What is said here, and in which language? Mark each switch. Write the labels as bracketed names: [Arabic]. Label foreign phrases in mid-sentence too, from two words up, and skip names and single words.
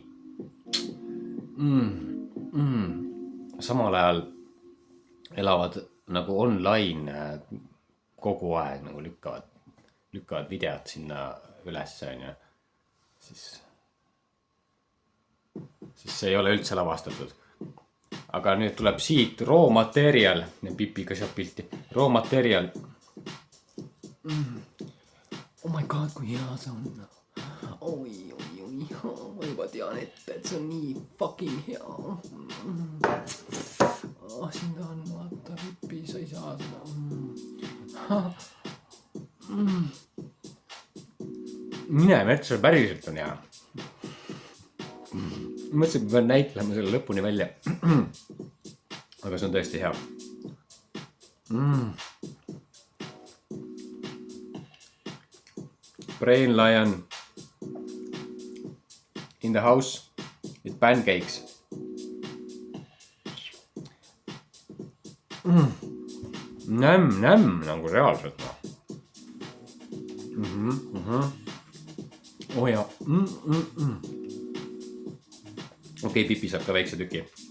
[Estonian] Samal ajal elavad nagu online kogu aeg nagu lükkavad videot sinna üles, on ju. Siis see ei ole üldse lavastatud. Aga nüüd tuleb siit [English] raw material, [Estonian] Pipi ka saab pilti, [English] raw material. Oh my god, [Estonian] kui hea see on. Oi, ma juba tean ette, et see on nii fucking hea. Siin ta on, vaata, Pipi, sa ei saa seda. Mine metsa, päriselt on hea. Mõtlesin, et pean näitlema selle lõpuni välja. Aga see on tõesti hea. [English] Brain Lion in the house with pancakes. [Estonian] Nämm nagu reaalselt. Oh ja. Okei, Pipi saab ka väikse tüki.